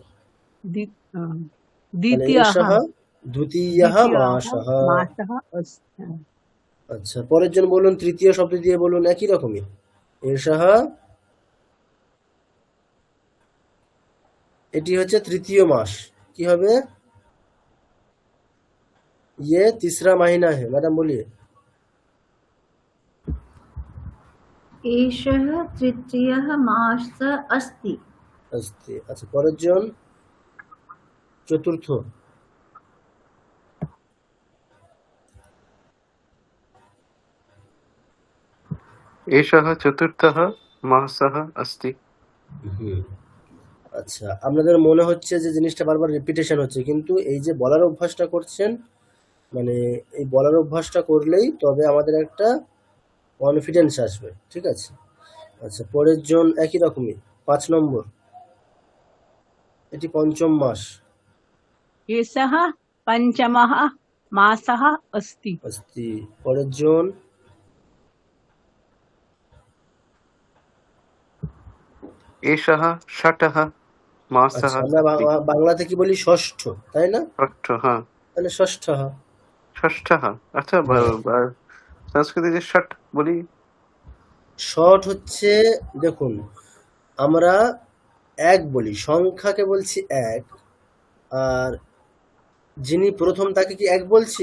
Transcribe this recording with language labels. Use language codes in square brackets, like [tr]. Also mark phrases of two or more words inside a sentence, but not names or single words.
[bn] তাহলে দ্বিতীয়, [sa] এষः দ্বিতীয়ः মাসः। মাসः अस्ति। [bn] আচ্ছা, পরের জন বলুন, তৃতীয় শব্দ দিয়ে বলুন, একই রকমই। এষः, এটি হচ্ছে তৃতীয় মাস, কি হবে? [hi] ये तीसरा महीना है, मैडम बोलिए। [sa] एषः तृतीयः मासः अस्ति। [bn] अस्ति। अच्छा, পরের জন চতুর্থ। [sa] एषः चतुर्थः मासः अस्ति। হুম। [bn] আচ্ছা, আপনাদের মনে হচ্ছে যে জিনিসটা বারবার রিপিটেশন হচ্ছে, কিন্তু এই যে বলার অভ্যাসটা করছেন, মানে এই বলার অভ্যাসটা করলেই তবে আমাদের একটা কনফিডেন্স আসবে, ঠিক আছে? আচ্ছা, পরের জন একই রকমই, 5 নম্বর, এটি পঞ্চম মাস। [sa] एषः पञ्चमः मासः अस्ति। [bn] अस्ति। পরের জন [sa] एषः षठः मासः [bn] আচ্ছা, আমরা [sa] अस्ति। [bn] বাংলাতে কি বলি? ষষ্ঠ, তাই না? [sa] षष्ठः, हाँ [bn] তাহলে ষষ্ঠ। षष्ठः। अच्छा, संस्कृत যে ষট বলি। ষট হচ্ছে, দেখুন আমরা এক বলি, সংখ্যাকে বলছি এক, আর যিনি প্রথম তাকে কি এক বলছি?